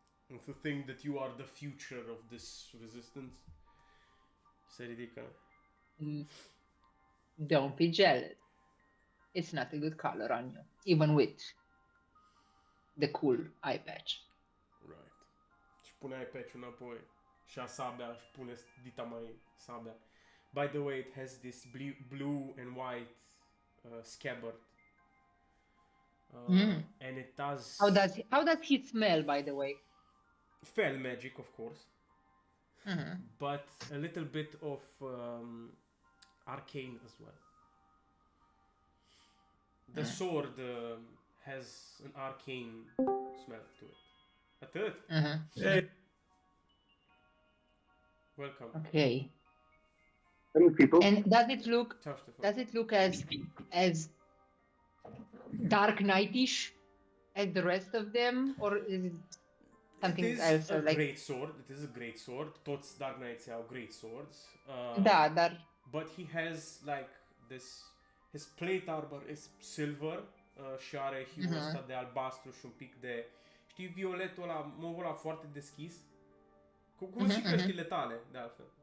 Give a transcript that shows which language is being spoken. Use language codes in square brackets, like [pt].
[en] And to think that you are the future of this resistance. [ro] Se ridică. [en] Don't be jealous. It's not a good color on you, even with the cool eye patch. Right. [ro] Și pune eye patch-ul înapoi. Și a sabia, și pune dita mai sabia. [en] By the way, it has this blue and white scabbard. And it does... How does he smell, by the way? Fell magic, of course. Mhm. But a little bit of arcane as well. The sword has an arcane smell to it. [ro] Atât. Mhm. [en] Welcome. Okay. Hello, people. And does it look [ro] Ciao, Ștefan. [en] Does it look as Dark Knight-ish as the rest of them, or is it something It is else? a Or like, great sword. It is a great sword. [ro] Toți Dark Knights au great swords. da, dar [en] But he has like this. His plate armor is silver [ro] și are hue ăsta de albastru și un pic de, știi, violetul ăla, movul ăla foarte deschis. Cum și căștile tale, de altfel.